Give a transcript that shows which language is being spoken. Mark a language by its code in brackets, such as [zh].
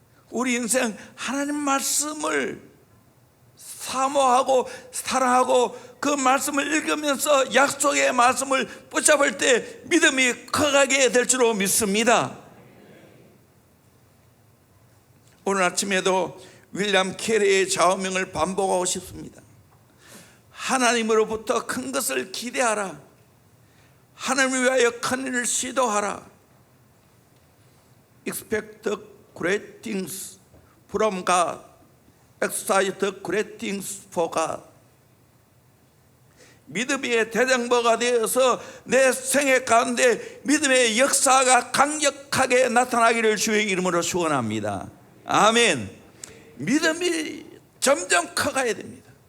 [ko] 우리 인생 하나님 말씀을 사모하고 사랑하고 그 말씀을 읽으면서 약속의 말씀을 붙잡을 때 믿음이 커가게 될 줄로 믿습니다. 오늘 아침에도 윌리엄 캐리의 좌우명을 반복하고 싶습니다. 하나님으로부터 큰 것을 기대하라. 하나님을 위하여 큰 일을 시도하라. [en] Expect the great things from God. Exercise the great things for God. [ko] 믿음의 대장보가 되어서 내 생애 가운데 믿음의 역사가 강력하게 나타나기를 주의 이름으로 축원합니다. 아멘. 믿음이 점점 커가야 됩니다.